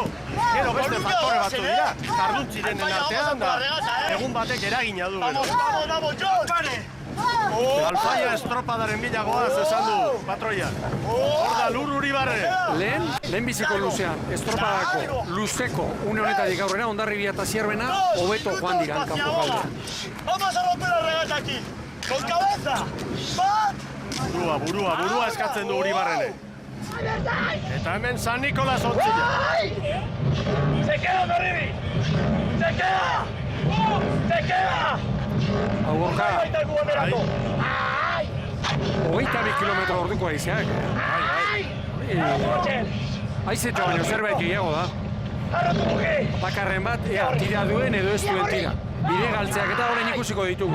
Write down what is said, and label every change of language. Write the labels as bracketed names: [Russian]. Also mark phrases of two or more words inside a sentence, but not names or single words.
[Basque] Gero beste faktore batzu dira, jarduntziren artean da, egun batek eragina du. Alfaia estropadaren bilagoaz esan du, patroia. Hor da Lur Uribarre. Lehen biziko luzean, estropadako luzeko une honetatik aurrera, Hondarribia eta Zierbena hobeto joan dira kanpo kaldean. [Spanish] Vamos a romper la regata aquí, con cabeza, [Basque] bat! Burua eskatzen du Uribarrene. Eta hemen San Nikolas ontzila. [Spanish] Se queda Hondarribi! Se queda! Se queda! [Basque] Augorka, 22 kilometro orduko aizeak. Aizetxo baino zerbait gehiago da. Bakarren bat, tira duen edo ez duen tira. Bide galtzeak eta horrein ikusiko ditugu.